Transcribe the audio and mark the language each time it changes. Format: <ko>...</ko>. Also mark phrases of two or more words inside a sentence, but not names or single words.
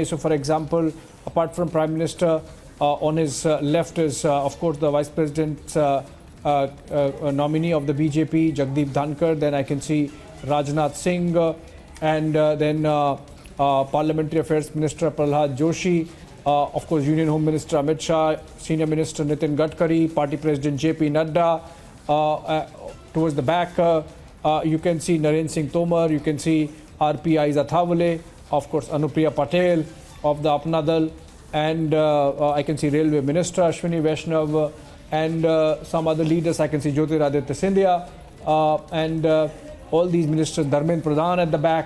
<en>So, for example, apart from Prime Minister, on his left is, of course, the Vice President's nominee of the BJP, Jagdeep Dhankhar. Then I can see Rajnath Singh and then Parliamentary Affairs Minister Prahlad Joshi, of course Union Home Minister Amit Shah, Senior Minister Nitin Gadkari, Party President JP Nadda. Towards the back you can see Narendra Singh Tomar, you can see RP Aiza Thavale, of course Anupriya Patel of the Apna Dal, and I can see Railway Minister Ashwini Vaishnav and some other leaders. I can see Jyotiraditya Scindia and all these ministers, Dharmendra Pradhan at the back.</en>